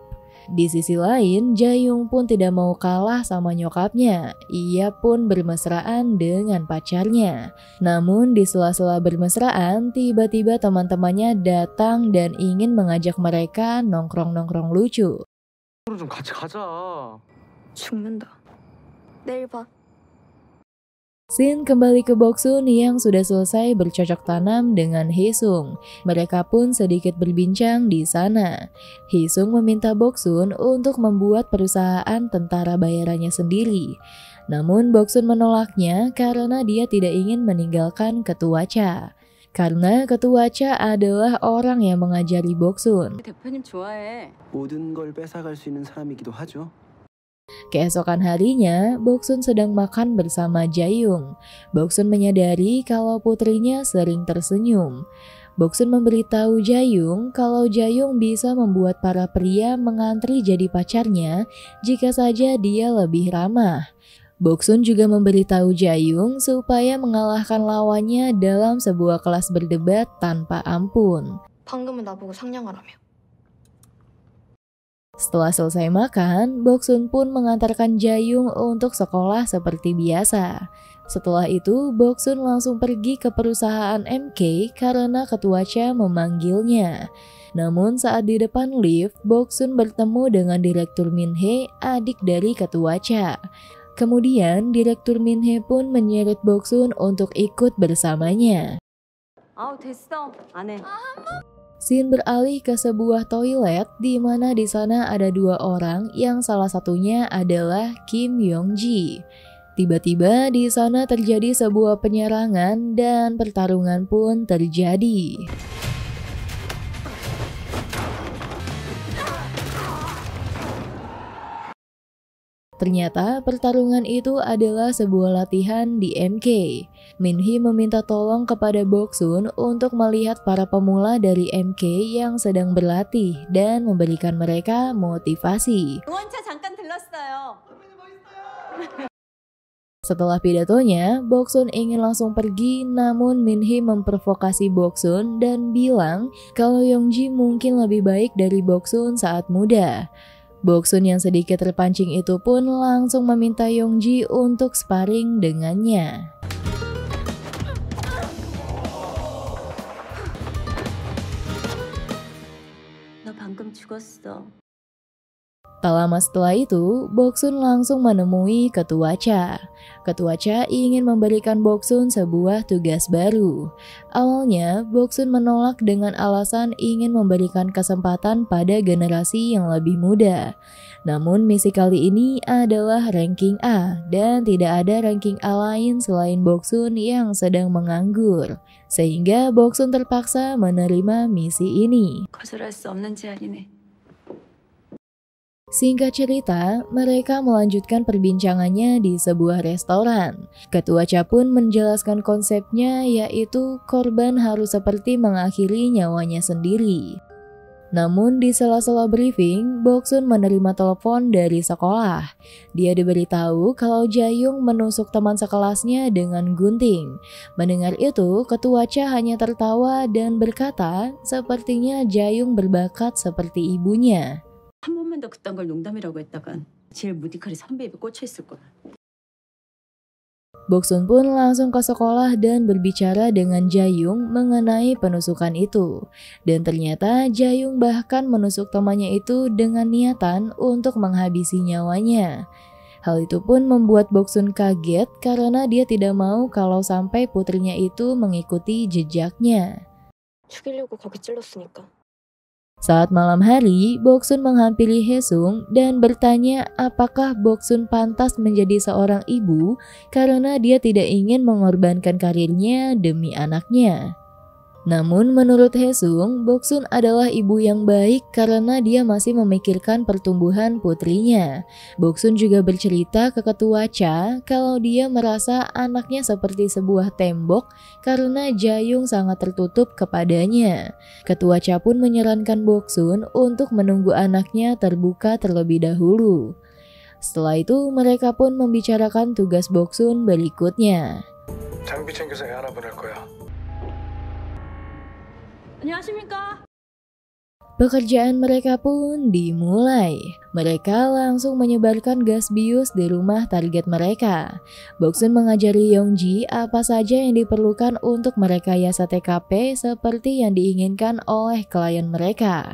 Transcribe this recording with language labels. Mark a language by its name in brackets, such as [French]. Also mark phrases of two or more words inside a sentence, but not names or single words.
[Indonesian] Di sisi lain, Jayung pun tidak mau kalah sama nyokapnya. Ia pun bermesraan dengan pacarnya. Namun di sela-sela bermesraan, tiba-tiba teman-temannya datang dan ingin mengajak mereka nongkrong-nongkrong lucu. [Korean] 좀 같이 가자. 죽는다. 내일 봐. [Indonesian] Scene kembali ke Boksun yang sudah selesai bercocok tanam dengan Haesung. Mereka pun sedikit berbincang di sana. Haesung meminta Boksun untuk membuat perusahaan tentara bayarannya sendiri. Namun Boksun menolaknya karena dia tidak ingin meninggalkan ketua Cha. Karena ketua Cha adalah orang yang mengajari Boksun. [Korean] 대표님 좋아해. 모든 걸 뺏어갈 수 있는 사람이기도 하죠. [Indonesian] Keesokan harinya, Boksun sedang makan bersama Jaeyoung. Boksun menyadari kalau putrinya sering tersenyum. Boksun memberitahu Jaeyoung kalau Jaeyoung bisa membuat para pria mengantri jadi pacarnya jika saja dia lebih ramah. Boksun juga memberitahu Jaeyoung supaya mengalahkan lawannya dalam sebuah kelas berdebat tanpa ampun. [Korean] 방금은 나보고 상냥하라며. [Indonesian] Setelah selesai makan, Boksun pun mengantarkan Jaeyoung untuk sekolah seperti biasa. Setelah itu, Boksun langsung pergi ke perusahaan MK karena ketua Cha memanggilnya. Namun saat di depan lift, Boksun bertemu dengan Direktur Min-hee, adik dari ketua Cha. Kemudian, Direktur Min-hee pun menyeret Boksun untuk ikut bersamanya. [Korean] 됐어. 안 해. [Indonesian] Scene beralih ke sebuah toilet di mana di sana ada dua orang yang salah satunya adalah Kim Yong-ji. Tiba-tiba di sana terjadi sebuah penyerangan dan pertarungan pun terjadi. Ternyata pertarungan itu adalah sebuah latihan di MK. Min-hee meminta tolong kepada Boksun untuk melihat para pemula dari MK yang sedang berlatih dan memberikan mereka motivasi. [Korean] 응원차 잠깐 들렀어요. [Indonesian] Setelah pidatonya, Boksun ingin langsung pergi, namun Min-hee memprovokasi Boksun dan bilang kalau Yongji mungkin lebih baik dari Boksun saat muda. Boksun yang sedikit terpancing itu pun langsung meminta Yongji untuk sparring dengannya. [Korean] 너 방금 죽었어. [Indonesian] Tak lama setelah itu, Boksun langsung menemui Ketua Cha. Ketua Cha ingin memberikan Boksun sebuah tugas baru. Awalnya, Boksun menolak dengan alasan ingin memberikan kesempatan pada generasi yang lebih muda. Namun misi kali ini adalah ranking A dan tidak ada ranking A lain selain Boksun yang sedang menganggur. Sehingga Boksun terpaksa menerima misi ini. [Korean] 거절할 수 없는 제안이네. [Indonesian] Singkat cerita, mereka melanjutkan perbincangannya di sebuah restoran. Ketua Cha pun menjelaskan konsepnya, yaitu korban harus seperti mengakhiri nyawanya sendiri. Namun di sela-sela briefing, Boksun menerima telepon dari sekolah. Dia diberitahu kalau Jaeyoung menusuk teman sekelasnya dengan gunting. Mendengar itu, Ketua Cha hanya tertawa dan berkata, sepertinya Jaeyoung berbakat seperti ibunya. [Korean] 한 번만 더 그딴 걸 농담이라고 했다간 제일 무디칼이 선배 입에 꽂혀 있을 거야. [Indonesian] Boksun pun langsung ke sekolah dan berbicara dengan Jaeyoung mengenai penusukan itu. Dan ternyata Jaeyoung bahkan menusuk temannya itu dengan niatan untuk menghabisi nyawanya. Hal itu pun membuat Boksun kaget karena dia tidak mau kalau sampai putrinya itu mengikuti jejaknya. [Korean] 죽이려고 거기 찔렀으니까. [Indonesian] Saat malam hari, Boksun menghampiri Haesung dan bertanya apakah Boksun pantas menjadi seorang ibu karena dia tidak ingin mengorbankan karirnya demi anaknya. Namun menurut Haesung, Boksun adalah ibu yang baik karena dia masih memikirkan pertumbuhan putrinya. Boksun juga bercerita ke Ketua Cha kalau dia merasa anaknya seperti sebuah tembok karena Jaeyoung sangat tertutup kepadanya. Ketua Cha pun menyarankan Boksun untuk menunggu anaknya terbuka terlebih dahulu. Setelah itu mereka pun membicarakan tugas Boksun berikutnya. [Korean] 장비 챙겨서 애 하나 보낼 거야. 안녕하십니까? [Indonesian] Pekerjaan mereka pun dimulai. Mereka langsung menyebarkan gas bius di rumah target mereka. Boksun mengajari Yongji apa saja yang diperlukan untuk merekayasa TKP seperti yang diinginkan oleh klien mereka.